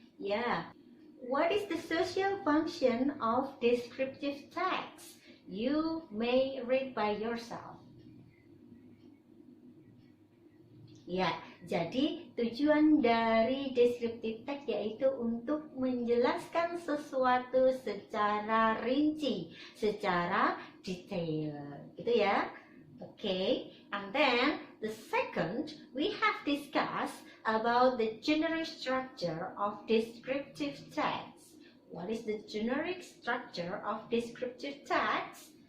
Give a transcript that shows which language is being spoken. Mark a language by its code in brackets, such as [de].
[en] Ya, what is the social function of descriptive text? You may read by yourself. [id] Ya, jadi tujuan dari descriptive text yaitu untuk menjelaskan sesuatu secara rinci, secara detail. Gitu ya. [en] Okay, and then the second, we have discussed about the generic structure of descriptive text. What is the generic structure of descriptive text?